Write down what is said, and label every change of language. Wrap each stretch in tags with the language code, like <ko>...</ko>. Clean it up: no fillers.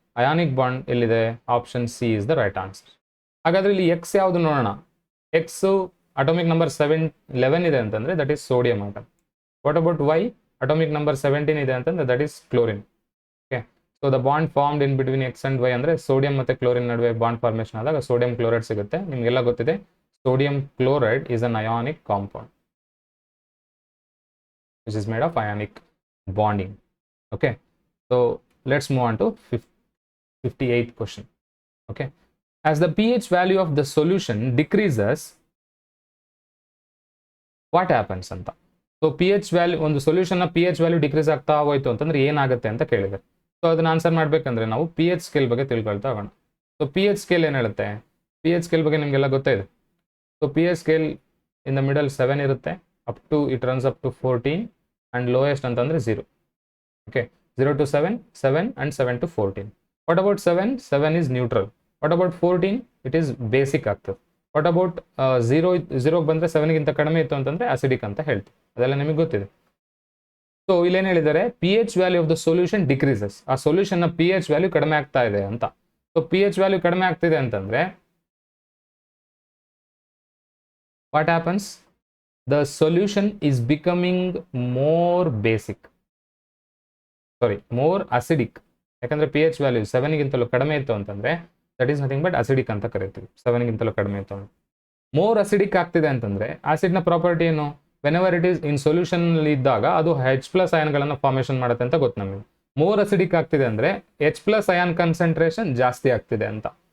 <kn>Ionic bond ಎಲ್ಲಿದೆ?</kn> <en>Option C is the right answer.</en> <kn>ಹಾಗಾದ್ರೆ ಇಲ್ಲಿ ಎಕ್ಸ್ ಯಾವುದು ನೋಡೋಣ. ಎಕ್ಸ್ ಅಟೋಮಿಕ್ ನಂಬರ್ 11 ಇದೆ ಅಂತಂದ್ರೆ that is sodium atom. What about why? Atomic number 17 ಇದೆ ಅಂತಂದ್ರೆ that is chlorine. Okay, so the bond formed in between X and Y ಅಂದ್ರೆ sodium ಮತ್ತೆ ಕ್ಲೋರಿನ್ ನಡುವೆ ಬಾಂಡ್ ಫಾರ್ಮೇಷನ್ ಆದಾಗ ಸೋಡಿಯಂ ಕ್ಲೋರೈಡ್ ಸಿಗುತ್ತೆ. ನಿಮಗೆಲ್ಲ ಗೊತ್ತಿದೆ,</kn> <en>sodium chloride is an ionic compound which is made of ionic bonding. Okay, so let's move on to 58th question. Okay, as the pH value of the solution decreases, what happens anta?</en> <kn>So pH value, ಒಂದು solution ನ pH value decrease ಆಗ್ತಾ ಹೋಯ್ತು ಅಂತಂದ್ರೆ ಏನಾಗುತ್ತೆ ಅಂತ ಕೇಳಿದೆ. So ಅದನ್ನ answer ಮಾಡ್ಬೇಕಂದ್ರೆ ನಾವು pH ಸ್ಕೇಲ್ ಬಗ್ಗೆ ತಿಳ್ಕೊಳ್ತಾ ಹೋಗೋಣ. ಸೊ pH ಸ್ಕೇಲ್ ಏನ್ ಹೇಳುತ್ತೆ? pH ಸ್ಕೇಲ್ ಬಗ್ಗೆ ನಿಮಗೆಲ್ಲ ಗೊತ್ತೇ ಇದೆ. So pH scale in the middle 7 ಇರುತ್ತೆ, up to it runs up to 14 and lowest ಅಂತಂದ್ರೆ 0.</kn> <en>Okay, 0 to 7, 7 and 7 to 14. What about 7? 7 is neutral. What about 14? It is basic ಆಗ್ತದೆ.</en> <kn>What about 0 ಬಂದ್ರೆ 7 ಗಿಂತ ಕಡಿಮೆ ಇತ್ತು ಅಂತಂದ್ರೆ ಅಸಿಡಿಕ್ ಅಂತ ಹೇಳ್ತೀವಿ. ಅದೆಲ್ಲ ನಿಮಗೆ ಗೊತ್ತಿದೆ. ಸೊ ಇಲ್ಲೇನು ಹೇಳಿದ್ದಾರೆ?</kn> <en>pH value of the solution decreases.</en> <kn>ಆ ಸೊಲ್ಯೂಷನ್ ನ pH ವ್ಯಾಲ್ಯೂ ಕಡಿಮೆ ಆಗ್ತಾ ಇದೆ ಅಂತ. ಸೊ pH ವ್ಯಾಲ್ಯೂ ಕಡಿಮೆ ಆಗ್ತಿದೆ ಅಂತಂದ್ರೆ</kn> <en>what happens? The solution is becoming more basic, sorry, more acidic.</en> <kn>ಯಾಕಂದ್ರೆ pH ವ್ಯಾಲ್ಯೂ 7 ಗಿಂತಲೂ ಕಡಿಮೆ ಇತ್ತು ಅಂತಂದ್ರೆ that is nothing but acidic ಅಂತ ಕರಿತೀವಿ. 7 ಗಿಂತಲೂ ಕಡಿಮೆ ಇತ್ತು ಅಂದ್ರೆ ಮೋರ್ ಅಸಿಡಿಕ್ ಆಗ್ತಿದೆ ಅಂತಂದ್ರೆ ಆಸಿಡ್ ನ ಪ್ರಾಪರ್ಟಿ ಏನು? Whenever it is in solution ಇದ್ದಾಗ ಅದು H+ ಅಯಾನ್ಗಳನ್ನು ಫಾರ್ಮೇಷನ್ ಮಾಡುತ್ತೆ ಅಂತ ಗೊತ್ತು ನಮಗೆ. ಮೋರ್ ಅಸಿಡಿಕ್ ಆಗ್ತಿದೆ ಅಂದ್ರೆ H+ ಅಯಾನ್ ಕಾನ್ಸಂಟ್ರೇಷನ್ ಜಾಸ್ತಿ ಆಗ್ತಿದೆ ಅಂತ.</kn>